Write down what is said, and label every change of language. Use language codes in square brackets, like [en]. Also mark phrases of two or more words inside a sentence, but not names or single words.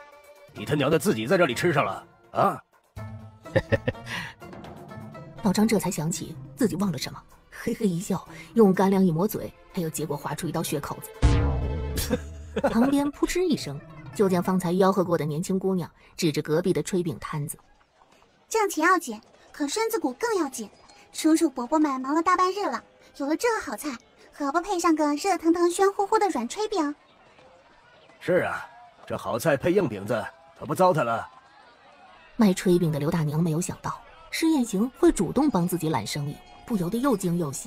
[zh] 你他娘的自己在這裡吃上了啊！老張這才想起自己忘了什麼，嘿嘿一笑，用干粮一抹嘴，哎呦，結果划出一道血口子。旁邊噗嗤一聲，就见方才吆喝過的年輕姑娘指着隔壁的炊餅攤子：“ 挣錢要緊，可身子骨更要緊。叔叔伯伯們忙了大半日了，有了這個好菜，何不配上個熱騰騰、喧乎乎的軟炊餅？” 是啊，這好菜配硬餅子，可不糟蹋了。賣炊餅的劉大娘沒有想到施燕行會主動幫自己攬生意，不由得又驚又喜。